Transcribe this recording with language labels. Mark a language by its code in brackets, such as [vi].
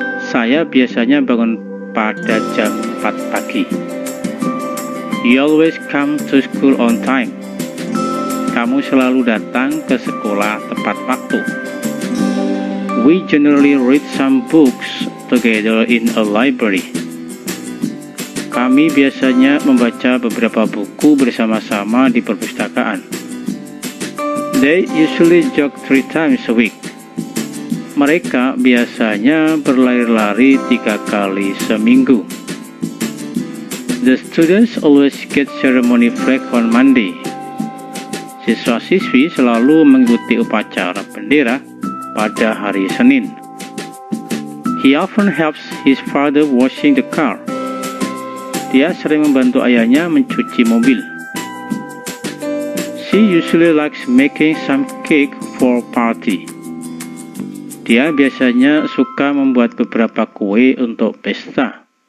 [id] Saya biasanya bangun pada jam 4 pagi. [en] You always come to school on time. [id] Kamu selalu datang ke sekolah tepat waktu. [en] We generally read some books together in a library. [id] Kami biasanya membaca beberapa buku bersama-sama di perpustakaan. [en] They usually jog 3 times a week. [id] Mereka biasanya berlari-lari 3 kali seminggu. [en] The students always get ceremony flag on Monday. [id] Siswa-siswi selalu mengikuti upacara bendera pada hari Senin. [en] He often helps his father washing the car. [id] Dia sering membantu ayahnya mencuci mobil. [en] She usually likes making some cake for party. [id] Dia biasanya suka membuat beberapa kue untuk pesta.